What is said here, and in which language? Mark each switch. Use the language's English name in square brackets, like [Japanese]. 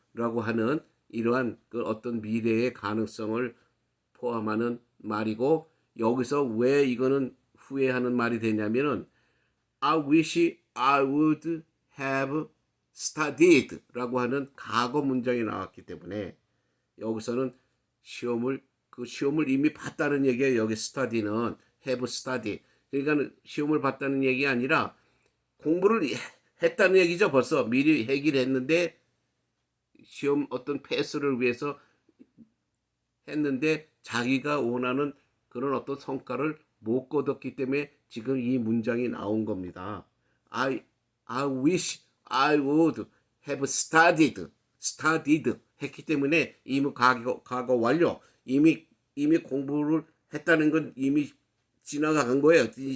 [Korean] 라고 하는 이러한 그 어떤 미래의 가능성을 포함하는 말이고 여기서 왜 이거는 후회하는 말이 되냐면은 [English] I wish I would have studied [Korean] 라고 하는 과거 문장이 나왔기 때문에 여기서는 시험을 이미 봤다는 얘기예요. 여기 study는 have study. 그러니까 시험을 봤다는 얘기 아니라 공부를 했다는 얘기죠. 벌써 미리 해결 했는데 시험 어떤 패스를 위해서 했는데 자기가 원하는 그런 어떤 성과를 못 거뒀기 때문에 지금 이 문장이 나온 겁니다. [English] I wish I would have studied [Korean] 했기 때문에 이미 과거 완료. 이미 공부를 했다는 건 이미 지나간 거예요.